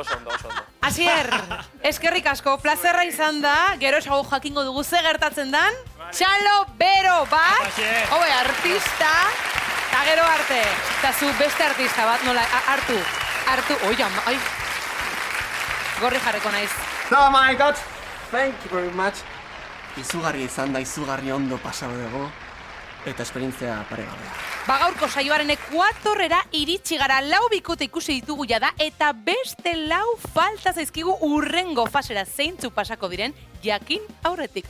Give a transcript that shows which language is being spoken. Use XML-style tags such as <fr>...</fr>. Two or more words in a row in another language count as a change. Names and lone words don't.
<eu>Asier, eskerrik asko, plazerra izan da, gero esago jakingo dugu ze gertatzen dan, Txalo Bero bat, artista, eta gero arte, eta zu beste artista bat, nola, hartu, ai, gorri jarreko naiz.</eu> <en>Oh my god, thank you very much.</en> <eu>Izugarri izan da, izugarri ondo pasau dugu, eta esperientzia paregabea. Gaurko saioaren ekuatorrera iritsi gara, 4 bikote ikusi ditugu jada, eta beste 4 falta zaizkigu urrengo fasera zeintzu pasako diren, jakin aurretik.</eu>